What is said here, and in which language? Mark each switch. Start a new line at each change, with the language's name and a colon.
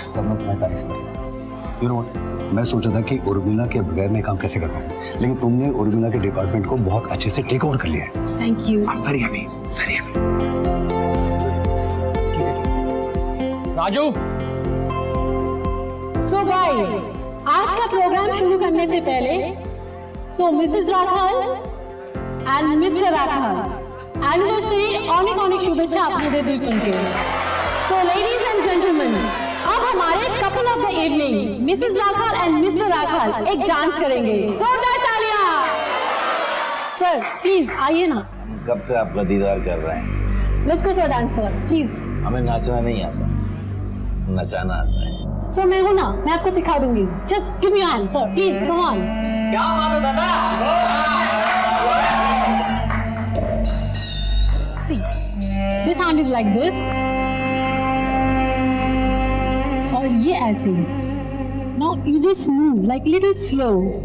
Hindi: सबने तुम्हारी तारीफ करी।
English: You know what?
Hindi: मैं सोचा था कि उर्मिला के बगैर मैं काम कैसे कर पाऊँ, लेकिन तुमने उर्मिला के डिपार्टमेंट को बहुत अच्छे से टेक ओवर कर लिया है।
English: Thank you. I'm very happy, very happy.
Hindi: Raju,
English: So guys,
Hindi: आज का प्रोग्राम शुरू करने से पहले Mrs Rathore and mister Rathore anniversary अनेक शुभेच्छा आपने दिल के।
English: So ladies and gentlemen,
Hindi: अब हमारे couple of the evening Mrs Rathore and mister Rathore एक डांस करेंगे। जोरदार तालियां। सर प्लीज आइए ना। कब से आपका दीदार कर रहे हैं।
English: Let's go for a dance, sir. Please.
Hindi: हमें नाचना नहीं आता, नचाना आता है। सर मैं हूँ ना, मैं आपको सिखा दूंगी।
English: Just give me your hand, sir. Please, come on.
Hindi: क्या बात है दादा?
English: See, this hand is like this.
Hindi: और ये ऐसे।
English: Now you just move like little slow.